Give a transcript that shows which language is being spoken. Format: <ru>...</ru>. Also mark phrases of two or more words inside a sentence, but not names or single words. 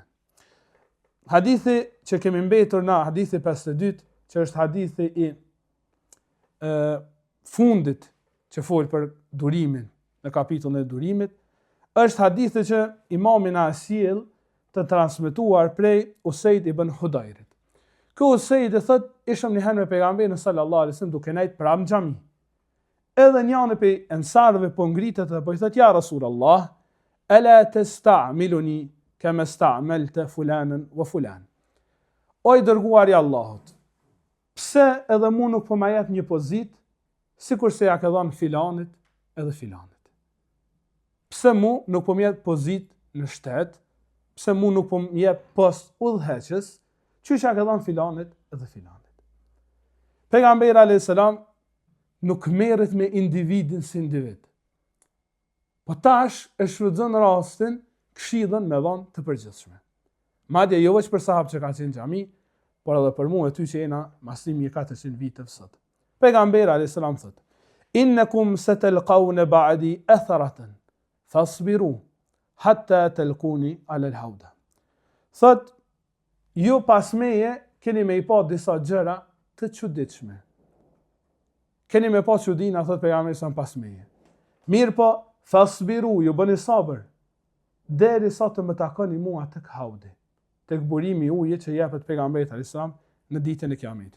<sq>Hadithi që kemi mbetur na, hadithi 52, që është hadithi i fundit që fol për durimin, në kapitullin e durimit, është hadithi që imami na sjell të transmetuar prej Usaid ibn Hudairit. Ky Usaid e thot, ishëm një herë me pejgamberin</sq> <ar>صلى الله عليه وسلم</ar> <sq>duke nejt pranë xhami. Edhe njëri prej ensarëve po ngritet dhe po i thot,</sq> <ar>يا رسول الله ألا تستعملني كما استعملت فلانا وفلان.</ar> <sq>O i dërguari i Allahut, pse edhe mu nuk po ma jep një pozitë sikur se ja ka dhënë filanit edhe filanit? Pse mu nuk po më jep pozitë në shtet? Pse mu nuk po më jep post udhëheqës, çuç ja ka dhënë filanit edhe filanit? Pejgamberi</sq> <ar>عليه السلام</ar> <sq>nuk merret me individin si individ. Po tash e shfrytëzon rastin këshillën me dhënë të përgjithshme. Madje jo vetëm për sahabët që kanë qenë në xhami, por edhe për mua e ty që jena maslimi 400 viteve sot. Pejgamberi</sq> <ar>عليه السلام</ar> <sq>thot:</sq> <ar>"إنكم ستلقون بعدي أثرة فاصبروا حتى تلقوني على الحوض."</ar> <sq>Thot, ju pas meje keni me i pa disa gjëra të çuditshme. Keni me pa çudina, thot pejgamberi sa pas meje. Mirë po, fasbiru, ju bëni sabër, derisa të më takoni mua tek haudi, tek burimi i ujit që jepet pejgamberit</sq> <ar>عليه السلام</ar> <sq>në ditën e Kiametit.</sq>